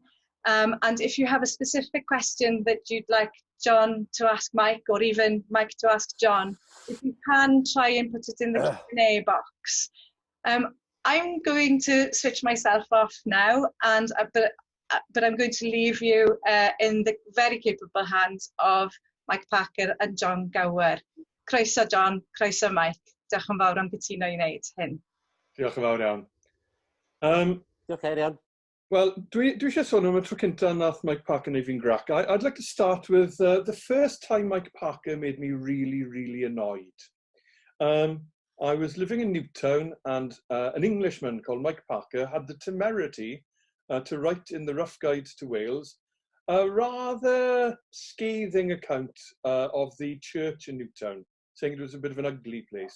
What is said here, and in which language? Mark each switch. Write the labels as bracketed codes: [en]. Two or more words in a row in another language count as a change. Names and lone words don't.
[en] And if you have a specific question that you'd like John to ask Mike, or even Mike to ask John, if you can try and put it in the Q&A box. I'm going to switch myself off now, and but I'm going to leave you in the very capable hands of Mike Parker and John Gower. [cy] Croeso John, croeso Mike. Diolch yn fawr am gytuno I wneud hyn. Diolch yn fawr iawn. Diolch iawn. Well, dwi eisiau sôn am y tro cynta nath Mike Parker neu fi'n grac. [en] I'd like to start with the first time Mike Parker made me really, really annoyed. I was living in Newtown, and an Englishman called Mike Parker had the temerity to write in the Rough Guide to Wales a rather scathing account of the church in Newtown, saying it was a bit of an ugly place.